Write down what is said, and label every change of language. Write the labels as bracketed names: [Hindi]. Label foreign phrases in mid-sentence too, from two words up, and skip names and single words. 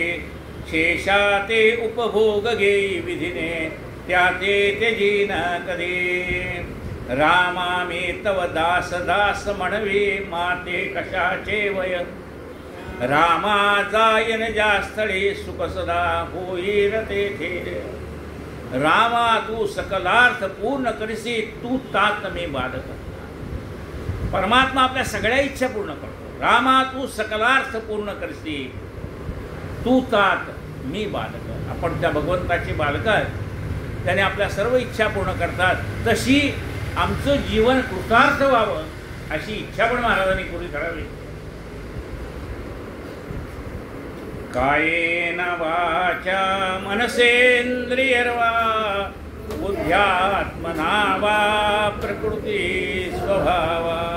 [Marathi] शेषाते उपभोग घेई विधीने त्याचे त्यजी न कधी. रामा मी तव दास दास म्हणवी माते कशाचे वय. रामा जायन ज्या स्थळी सुख सदा होईल तेथे. रामा तू सकलार्थ पूर्ण करसी तू तात मी बालक. परमात्मा आपल्या सगळ्या इच्छा पूर्ण करतो. रामा तू सकलार्थ पूर्ण करसी तू तात मी बालक. आपण त्या भगवंताची बालक आहे. त्याने आपल्या सर्व इच्छा पूर्ण करतात. तशी आमचं जीवन कृतार्थ व्हावं अशी इच्छा पण महाराजांनी पूर्ण करावी. [Sanskrit] कायेन वाचा मनसेंद्रियर्वा बुद्ध्यात्मना वा प्रकृती स्वभावा.